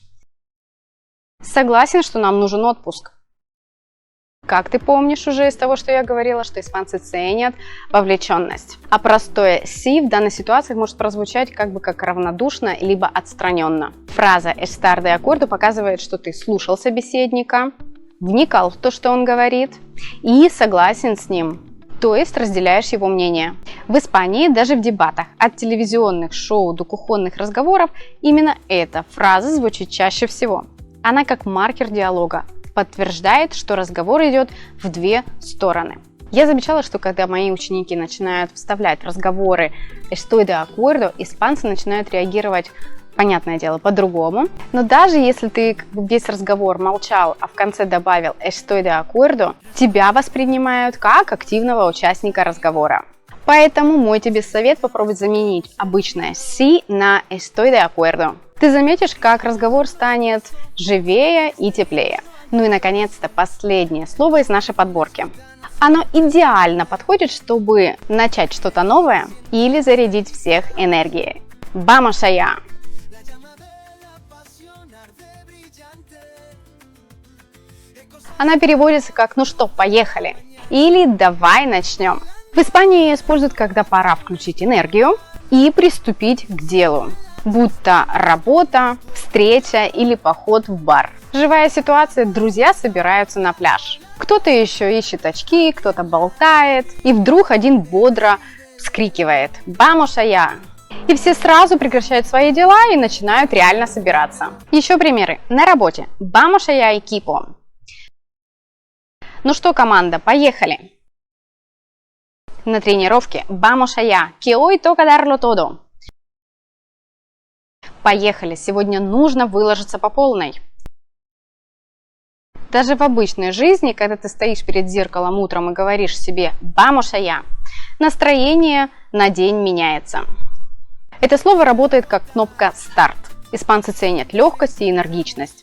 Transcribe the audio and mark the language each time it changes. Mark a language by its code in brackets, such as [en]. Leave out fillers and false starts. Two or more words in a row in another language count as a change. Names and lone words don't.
[ru] Согласен, что нам нужен отпуск. Как ты помнишь уже из того, что я говорила, что испанцы ценят вовлеченность. А простое sí в данной ситуации может прозвучать как равнодушно, либо отстраненно. Фраза [es] estar de acuerdo [ru] показывает, что ты слушал собеседника, вникал в то, что он говорит, и согласен с ним. То есть разделяешь его мнение. В Испании даже в дебатах от телевизионных шоу до кухонных разговоров именно эта фраза звучит чаще всего. Она как маркер диалога подтверждает, что разговор идет в две стороны. Я замечала, что когда мои ученики начинают вставлять в разговоры [es] estoy de acuerdo, [ru] испанцы начинают реагировать, понятное дело, по-другому. Но даже если ты весь разговор молчал, а в конце добавил [es] estoy de acuerdo, [ru] тебя воспринимают как активного участника разговора. Поэтому мой тебе совет — попробуй заменить обычное sí на [es] estoy de acuerdo. [ru] Ты заметишь, как разговор станет живее и теплее. Ну и, наконец-то, последнее слово из нашей подборки. Оно идеально подходит, чтобы начать что-то новое или зарядить всех энергией. [es] Vamos allá! [ru] Она переводится как «ну что, поехали» или «давай начнем». В Испании ее используют, когда пора включить энергию и приступить к делу, будь то работа, встреча или поход в бар. Живая ситуация, друзья собираются на пляж. Кто-то еще ищет очки, кто-то болтает, и вдруг один бодро вскрикивает [es] «Vamos allá!». [ru] И все сразу прекращают свои дела и начинают реально собираться. Еще примеры. На работе [es] «Vamos allá, equipo!». [ru] Ну что, команда, поехали! На тренировке [es] «Vamos allá, que hoy toca darlo todo!». [ru] Поехали, сегодня нужно выложиться по полной. Даже в обычной жизни, когда ты стоишь перед зеркалом утром и говоришь себе [es] «Vamos allá!», [ru] настроение на день меняется. Это слово работает как кнопка «Старт». Испанцы ценят легкость и энергичность.